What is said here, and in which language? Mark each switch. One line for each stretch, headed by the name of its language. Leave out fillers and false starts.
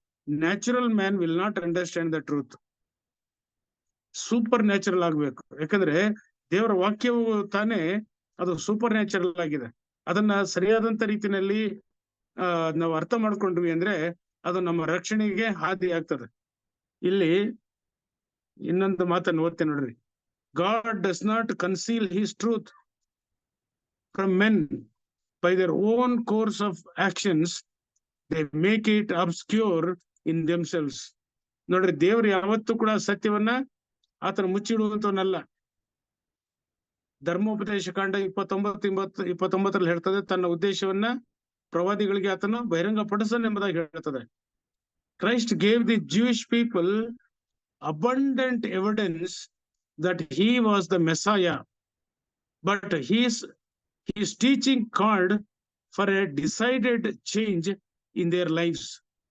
English: Natural man will not understand the truth.
Kannada: Super natural ಆಗ್ಬೇಕು. ಯಾಕಂದ್ರೆ ದೇವರ ವಾಕ್ಯವು ತಾನೇ ಅದು ಸೂಪರ್ ನ್ಯಾಚುರಲ್ ಆಗಿದೆ. ಅದನ್ನ ಸರಿಯಾದಂತ ರೀತಿಯಲ್ಲಿ ನಾವು ಅರ್ಥ ಮಾಡ್ಕೊಂಡ್ವಿ ಅಂದ್ರೆ ಅದು ನಮ್ಮ ರಕ್ಷಣೆಗೆ ಹಾದಿ ಆಗ್ತದೆ. ಇಲ್ಲಿ ಇನ್ನೊಂದು ಮಾತನ್ನು ಓದ್ತೇನೆ ನೋಡ್ರಿ.
English: God does not conceal his truth from men. By their own course of actions, they make it obscure in themselves.
Kannada: ನೋಡ್ರಿ, ದೇವರು ಯಾವತ್ತೂ ಕೂಡ ಸತ್ಯವನ್ನ ಆತನ ಮುಚ್ಚಿಡುವಂತವನಲ್ಲ. ಧರ್ಮೋಪದೇಶ ಕಾಂಡ 29 ಹೇಳ್ತದೆ, ತನ್ನ ಉದ್ದೇಶವನ್ನ ಪ್ರವಾದಿಗಳಿಗೆ ಆತನು ಬಹಿರಂಗ ಪಡಿಸನೆಂಬುದಾಗಿ ಹೇಳ್ತದೆ.
English: Christ gave the Jewish people abundant evidence that he was the Messiah, but his teaching called for a decided change in their lives.